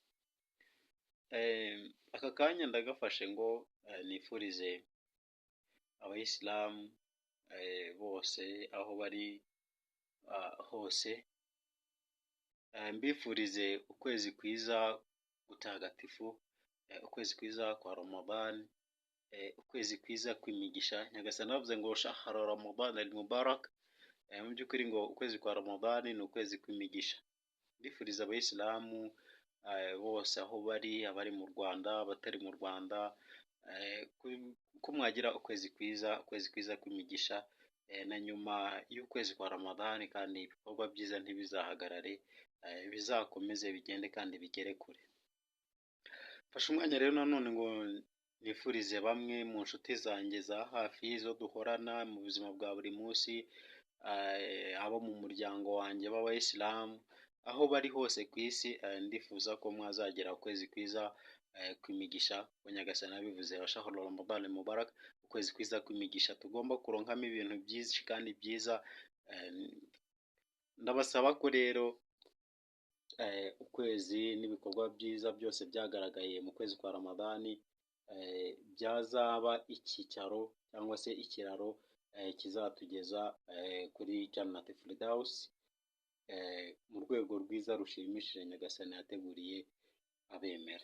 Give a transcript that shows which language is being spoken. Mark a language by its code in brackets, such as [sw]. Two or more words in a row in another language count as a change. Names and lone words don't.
[rw] Aka kanya ndagafashe ngo nifurize abayisilamu bose aho bari hose, mbifurize ukwezi kwiza gutagatifu, ukwezi kwiza kwa Ramadan, ukwezi kwiza kw'imigisha. Nyagasani bavuze ngo [ar] شهر رمضان المبارك, [rw] mu by'ukuri ngo ukwezi kwa Ramadan ni ukwezi kw'imigisha. Ndifuriza abayisilamu bose aho bari, abari mu Rwanda, abatari mu Rwanda, ko mwagira ukwezi kwiza kw'imigisha, na nyuma y'ukwezi kwa Ramadan kandi ibikorwa byiza ntibizahagarare, bizakomeze bigende kandi bigere kure. Fasha umwanya rero nanone ngo nifurize bamwe mu nshuti zanjye za hafi zo duhorana mu buzima bwa buri munsi, abo mu muryango wanjye b'abayisilamu aho bari hose ku isi, ndifuza ko mwazagera ukwezi kwiza kw'imigisha. Nyagasani abivuze [ar] شهر رمضان المبارك, [rw] ukwezi kwiza kw'imigisha tugomba kuronkamo ibintu byinshi kandi byiza. Ndabasaba ko rero ukwezi n'ibikorwa byiza byose byagaragaye mu kwezi kwa Ramadan byazaba icyicaro cyangwa se ikiraro kizatugeza kuri Jannat Firdaus, mu rwego rwiza rushimishije Nyagasani yateguriye abemera.